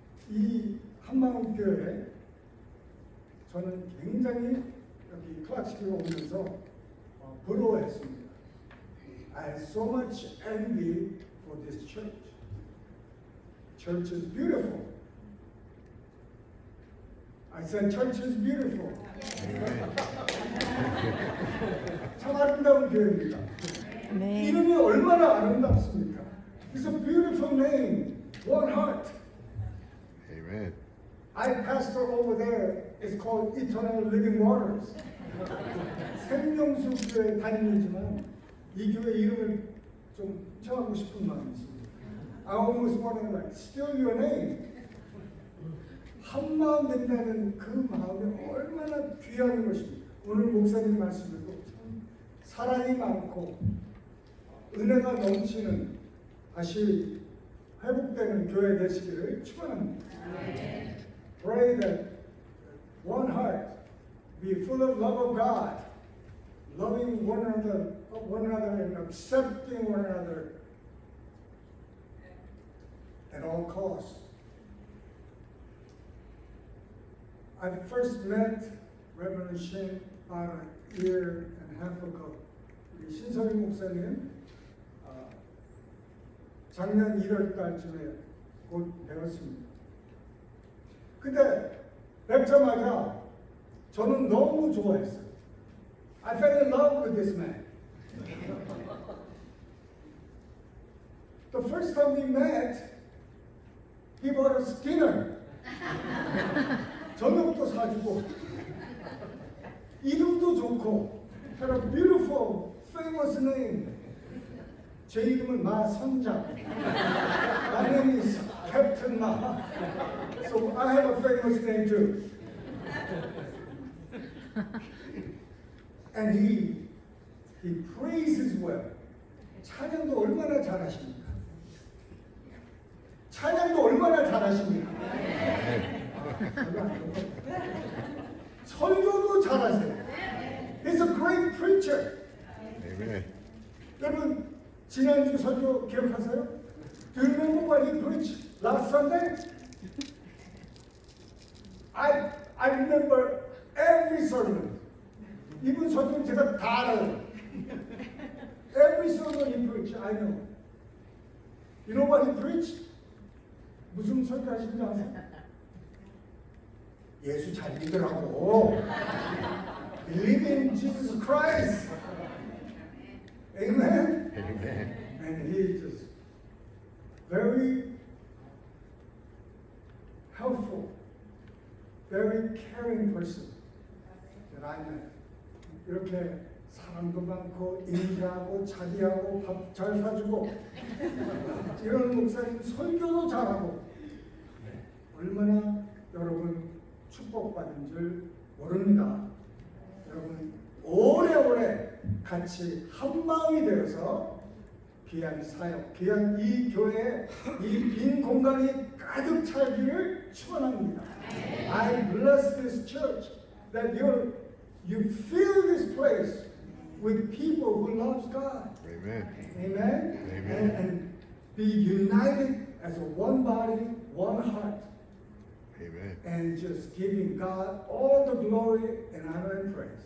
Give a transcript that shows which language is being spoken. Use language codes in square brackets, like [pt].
[ko] 이 한마음교회 저는 굉장히 여기 클락시티로 오면서 부러워했습니다. [en] I had so much envy for this church. Church is beautiful. I said church is beautiful. [ko] 참 아름다운 교회입니다. 네. 이름이 얼마나 아름답습니까? [en] It's a beautiful name. One Heart. Amen. I pastor over there. It's called Eternal Living Waters. [ko] 생명수 교회 담임이지만 이 교회 이름을 좀 정하고 싶은 마음이 있습니다. [en] I almost want to like steal your name. [ko] 한 마음 된다는 그 마음이 얼마나 귀한 것입니까? 오늘 목사님 말씀에도 참 사랑이 많고 은혜가 넘치는 다시 회복되는 교회 되시기를 축원합니다. [en] Pray that one heart be full of love of God, loving one another and accepting one another course. I first met Reverend Shin about a year and a half ago. [ko] 우리 신성희 목사님 작년 1월 달쯤에 곧 배웠습니다. 근데 뵙자마자 저는 너무 좋아했어요. [en] I fell in love with this man. The first time we met, he bought us dinner. [ko] 저녁도 사주고, 이름도 좋고, [en] had a beautiful, famous name. [ko] 제 이름은 마선장. [en] My name is Captain Ma. So I have a famous name too. And he praises well. [ko] 찬양도 얼마나 잘하십니까? 찬양도 얼마나 잘하십니까? 설교도 잘하세요. [en] He's a great preacher. Amen. [ko] 여러분 지난주 설교 기억하세요? [en] Do you remember what he preached last Sunday? I remember every sermon. [ko] 이분 설교 제가 다 알아요. [en] Every sermon he preached, I know. You know what he preached? [ko] 무슨 설교하시는지 아세요? 예수 잘 믿으라고. [en] Believe in Jesus Christ. Amen. Amen. And he is just very helpful, very caring person that I met. [ko] 이렇게 사람도 많고 인자하고 자비하고 밥 잘 사주고 이런 목사님 설교도 잘하고 얼마나 여러분 축복받은 줄 모릅니다. 여러분 오래오래 같이 한마음이 되어서 귀한 사역, 귀한 이 교회에 이 빈 공간이 가득 차기를 축원합니다. [en] I bless this church that you fill this place with people who loves God. Amen. Amen. Amen. And be united as a one body, one heart, Amen. and just giving God all the glory and honor and praise.